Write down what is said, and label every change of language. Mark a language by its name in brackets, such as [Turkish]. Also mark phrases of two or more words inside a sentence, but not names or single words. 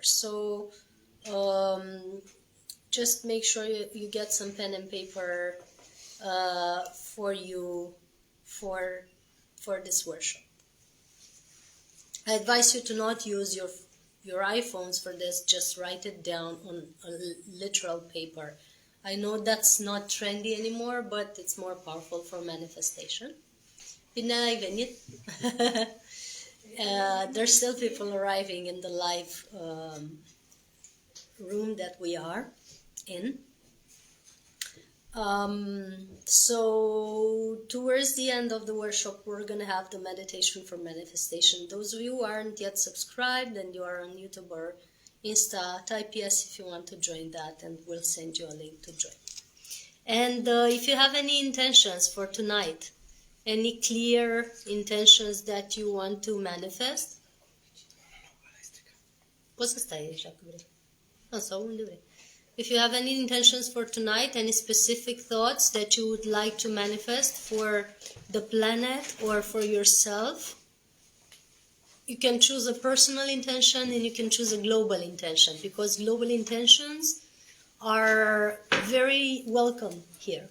[English] So just make sure you get some pen and paper for you for this workshop. I advise you to not use your iPhones for this. Just write it down on a literal paper. I know that's not trendy anymore, but it's more powerful for manifestation. [Romanian] Bine ai venit! [English] There's still people arriving in the live room that we are in. So towards the end of the workshop, we're going to have the meditation for manifestation. Those of you who aren't yet subscribed and you are on YouTube or Insta, type yes if you want to join that, and we'll send you a link to join. And if you have any intentions for tonight, any clear intentions that you want to manifest, [Romanian] poți să stai așa că vrei. Nu, sau unde vrei. [English] If you have any intentions for tonight, any specific thoughts that you would like to manifest for the planet or for yourself, you can choose a personal intention and you can choose a global intention, because global intentions are very welcome here.